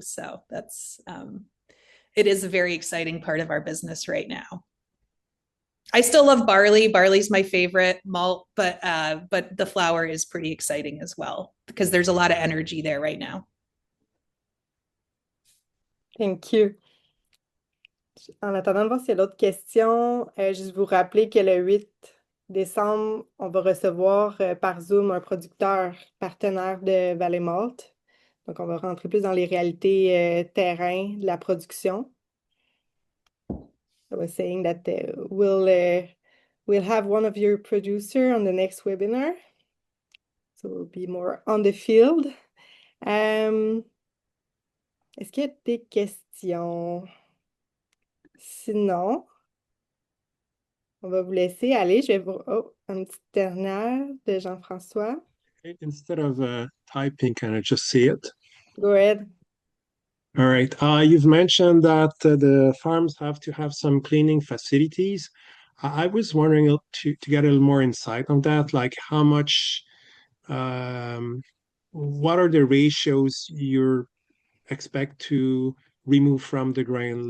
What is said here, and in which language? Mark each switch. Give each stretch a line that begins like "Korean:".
English: So that's it is a very exciting part of our business right now. I still love barley. Barley's my favorite malt, but the flour is pretty exciting as well because there's a lot of energy there right now. Thank you.
French: En attendant de voir s'il y a d'autres questions, juste vous rappeler que le 8 décembre, on va recevoir par Zoom un producteur partenaire de Valley Malt. Donc, on va rentrer plus dans les réalités terrain de la production.
English: I was saying that we'll have one of your producers on the next webinar. So we'll be more on the field.
French: Est-ce qu'il y a des questions? Sinon, on va vous laisser aller. Je vais vous... Oh, une petite dernière de Jean-François.
English: Instead of typing, can I just see it? Go ahead. All right. You've mentioned that the farms have to have some cleaning facilities. I was wondering to get a little more insight on that, like how much, what are the ratios you expect to remove from the grain?